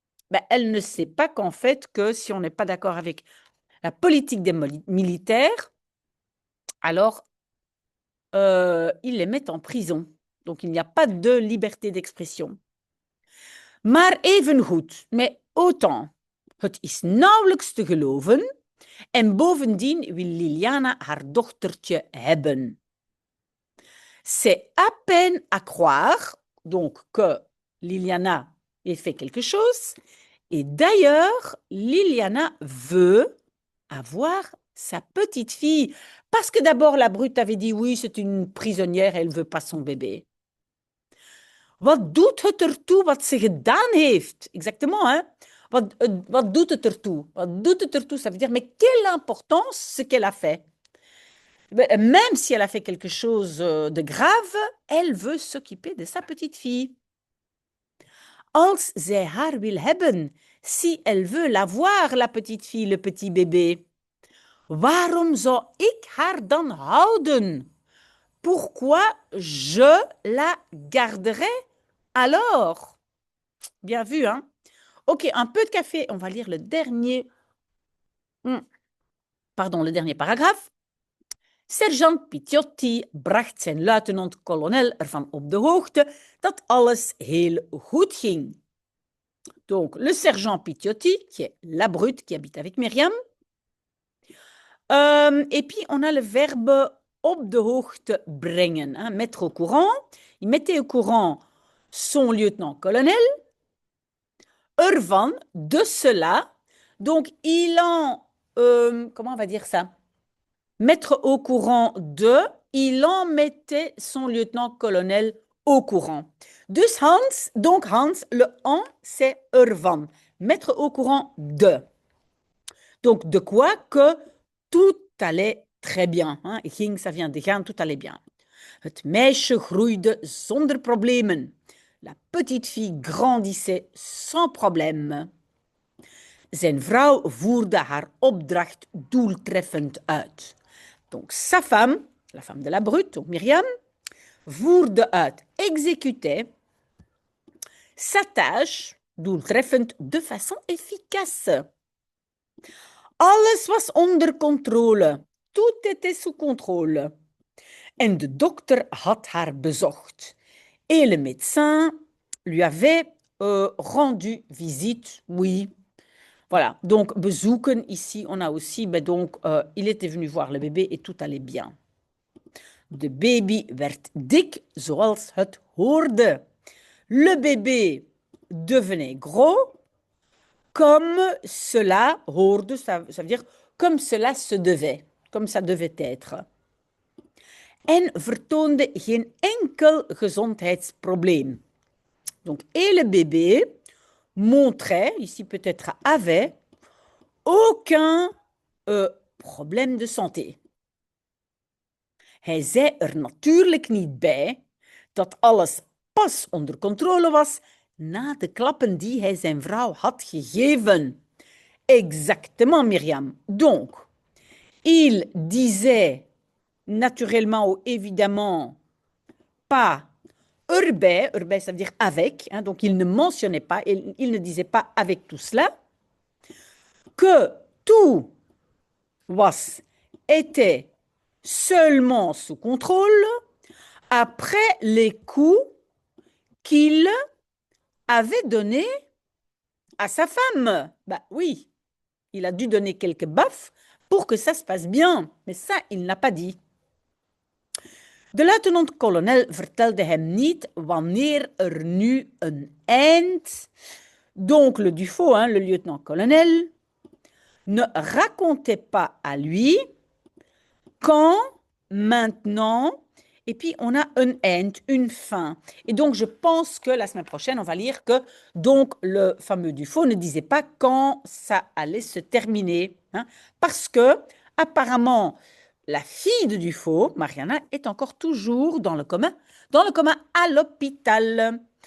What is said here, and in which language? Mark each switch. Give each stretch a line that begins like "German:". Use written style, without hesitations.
French: Ben, elle ne sait pas qu'en fait, que si on n'est pas d'accord avec la politique des militaires, alors ils les mettent en prison. Donc il n'y a pas de liberté d'expression.
Dutch: Maar evengoed,
French: mais autant,
Dutch: het is nauwelijks te geloven en bovendien wil Liliana haar dochtertje hebben.
French: C'est à peine à croire, donc, que Liliana ait fait quelque chose. Et d'ailleurs, Liliana veut avoir sa petite fille. Parce que d'abord, la brute avait dit oui, c'est une prisonnière, elle ne veut pas son bébé.
Dutch: Wat doet het ertoe wat ze gedaan heeft?
French: Exactement, hein?
Dutch: Wat doet het ertoe? Wat doet het ertoe?
French: Ça veut dire, mais quelle importance ce qu'elle a fait? Même si elle a fait quelque chose de grave, elle veut s'occuper de sa petite fille.
Dutch: Als zij haar wil hebben,
French: si elle veut l'avoir, la petite fille, le petit bébé,
Dutch: waarom zou ik haar dan houden?
French: Pourquoi je la garderai alors? Bien vu, hein? Ok, un peu de café. On va lire le dernier paragraphe.
Dutch: Sergeant Piciotti bracht zijn luitenant-kolonel ervan op de hoogte dat alles heel goed ging.
French: Donc, le sergent Piciotti, qui est la brute qui habite avec Myriam. Et puis, on a le verbe
Dutch: op de hoogte brengen,
French: hein, mettre au courant. Il mettait au courant son lieutenant-colonel ervan, de cela. Donc, il en, comment on va dire ça? Mettre au courant de, il en mettait son lieutenant-colonel au courant. Dus Hans, donc Hans, le en, c'est ervan. Mettre au courant de. Donc, de quoi? Que tout allait très bien. Hein? Ging, ça vient de gaan, tout allait bien.
Dutch: Het meisje groeide zonder problemen.
French: La petite fille grandissait sans problème.
Dutch: Zijn vrouw voerde haar opdracht doeltreffend uit.
French: Donc, sa femme, la femme de la brute, donc Myriam,
Dutch: voerde uit,
French: exécutait sa tâche doeltreffend de façon efficace.
Dutch: Alles was onder controle.
French: Tout était sous contrôle.
Dutch: En de dokter had haar bezocht.
French: Et le médecin lui avait rendu visite, oui. Voilà, donc bezoeken, ici on a aussi, donc il était venu voir le bébé et tout allait bien.
Dutch: De baby werd dik zoals het hoorde.
French: Le bébé devenait gros comme cela hoorde, ça veut dire comme cela se devait, comme ça devait être.
Dutch: En vertoonde geen enkel gezondheidsprobleem.
French: Donc, et le bébé montrait, ici peut-être avait, aucun problème de santé.
Dutch: Hij zei er natuurlijk niet bij dat alles pas onder controle was na de klappen die hij zijn vrouw had gegeven.
French: Exactement, Myriam. Donc, il disait naturellement ou évidemment pas erbij, erbij ça veut dire avec, hein, donc il ne mentionnait pas, il ne disait pas avec tout cela, que tout était seulement sous contrôle après les coups qu'il avait donnés à sa femme. Bah oui, il a dû donner quelques baffes pour que ça se passe bien, mais ça, il n'a pas dit.
Dutch: De luitenant-kolonel vertelde hem niet wanneer er nu een eind.
French: Donc le Dufaux, hein, le lieutenant-colonel, ne racontait pas à lui quand, maintenant, et puis on a un end, une fin. Et donc je pense que la semaine prochaine, on va lire que donc le fameux Dufaux ne disait pas quand ça allait se terminer, hein, parce que apparemment la fille de Dufaux, Mariana, est encore toujours dans le coma à l'hôpital.